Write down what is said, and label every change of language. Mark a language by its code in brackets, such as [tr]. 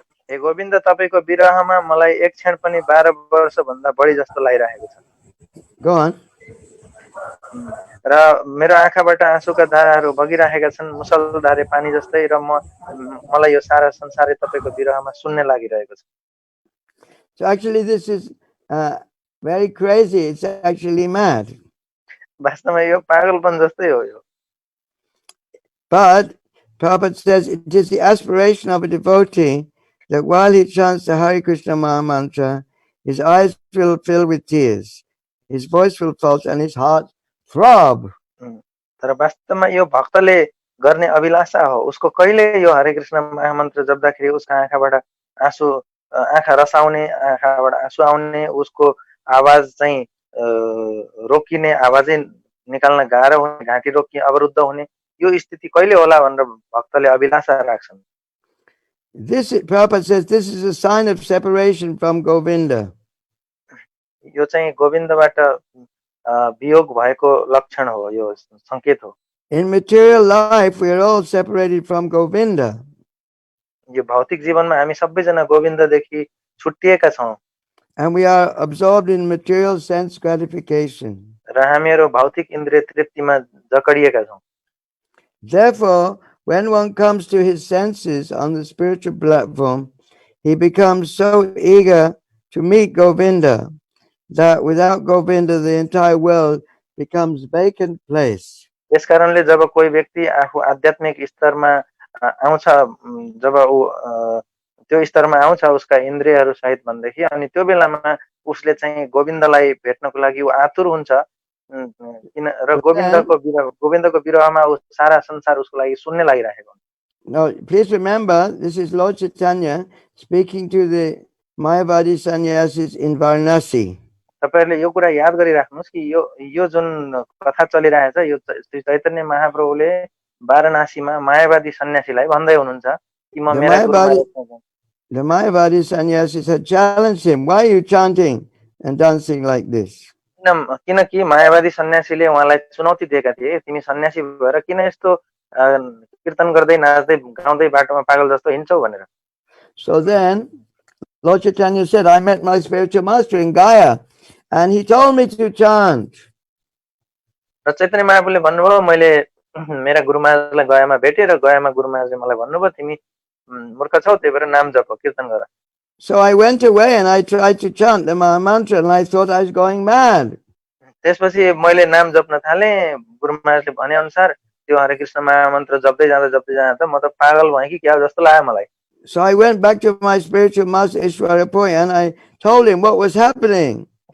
[ne] हे गोविन्द तपाईको विरहमा मलाई एक क्षण पनि 12 वर्षभन्दा बढी जस्तो लागिरहेको छ [en] Go on. [ne] र मेरो आँखाबाट आँसुका धाराहरू बगिरहेका छन् मुसलधारे पानी जस्तै र मलाई यो सारा संसारै तपाईको विरहमा सुन्ने लागिरहेको छ [en] So actually this is very crazy. It's actually mad. [ne] वास्तवमा यो पागलपन जस्तै हो यो [en] But Prabhupada says it is the aspiration of a devotee that while he chants the Hare Krishna Maha Mantra, his eyes will fill with tears, his voice will falter, and his heart throb. [ne] तर वास्तवमा यो भक्तले गर्ने अभिलाषा हो उसको कहिले यो हरे कृष्ण महामन्त्र जप्दाखेरि उसको आँखाबाट आँखा रसाउने आँखाबाट आँसु आउने उसको आवाज चाहिँ रोकिने आवाजै निकाल्न गाह्रो हुने घाँटी रोकिने अवरुद्ध हुने यो स्थिति कहिले होला भनेर भक्तले अभिलाषा राख्छन् [en] This, Prabhupada says, this is a sign of separation from Govinda. [ne] यो चाहिँ गोविन्दबाट वियोग भएको लक्षण हो यो संकेत हो [en] In material life, we are all separated from Govinda. [ne] यो भौतिक जीवनमा हामी सबैजना गोविन्ददेखि छुट्टिएका छौं [en] And we are absorbed in material sense gratification. [ne] र हामीहरू भौतिक इन्द्रिय तृप्तिमा जकडिएका छौं [en] Therefore, when one comes to his senses on the spiritual platform, he becomes so eager to meet Govinda that without Govinda, the entire world becomes vacant place. [ne] यसकारणले जब कोही व्यक्ति आफू आध्यात्मिक स्तरमा आउँछ जब ऊ त्यो स्तरमा आउँछ उसका इन्द्रियहरू सहित भन्देखि अनि त्यो बेलामा उसले चाहिँ गोविन्दलाई भेट्नको लागि ऊ आतुर हुन्छ र गोविन्दको विरहमा ऊ सारा संसार उसको लागि सुन्ने लागिरहेको हुन्छ [en] Now, please remember, this is Lord Caitanya speaking to the Mayavadi sannyasis in Varanasi. [ne] तपाईहरुले यो कुरा याद गरिराख्नुस् कि यो जुन कथा चलिरहेछ यो श्री चैतन्य महाप्रभुले वाराणसीमा मायावादी सन्यासीलाई भन्दै हुनुहुन्छ कि म मेरा गुरुमा [en] The Mayavadi sannyasis had challenged him, why are you chanting and dancing like this? [ne] किनकि मायावादी सन्यासीले उहाँलाई चुनौती दिएका थिए तिमी सन्यासी भएर किन यस्तो कीर्तन गर्दै नाच्दै गाउँदै बाटोमा पागल जस्तो हिँड्छौ भनेर [en] So then Lord Caitanya said, I met my spiritual master in Gaya and he told me to chant. [ne] र चैतन्य महाप्रभुले भन्नुभयो मैले मेरा गुरुमाजलाई गयामा भेटे र गयामा गुरुमाजले मलाई भन्नुभयो तिमी मूर्ख छौ त्यही भएर नाम जप कीर्तन गर [en] So I went away and I tried to chant the Maha Mantra and I thought I was going mad. [ne] त्यसपछि मैले नाम जप्न थाले गुरुमाजले भने अनुसार त्यो हरे कृष्ण महामन्त्र जप्दै जाँदा म त पागल भएँ कि क्या जस्तो लाग्यो मलाई [en] So I went back to my spiritual master Ishwarapuri and I told him what was happening.